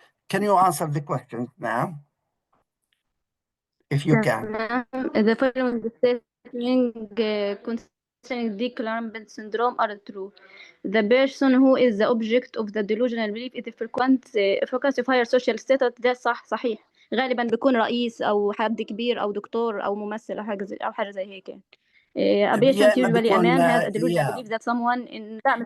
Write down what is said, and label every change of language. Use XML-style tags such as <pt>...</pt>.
<en>Can you answer the questions now? If you can. The following statements concerning the Clerambault syndrome are true. The person who is the object of the delusional belief is frequent focus of higher social status.</en> <ar>ده صحيح. غالبا بيكون رئيس أو حد كبير أو دكتور أو ممثل أو حاجة زي هيك.</ar> <en>A patient usually a man has a delusional belief that someone in</en>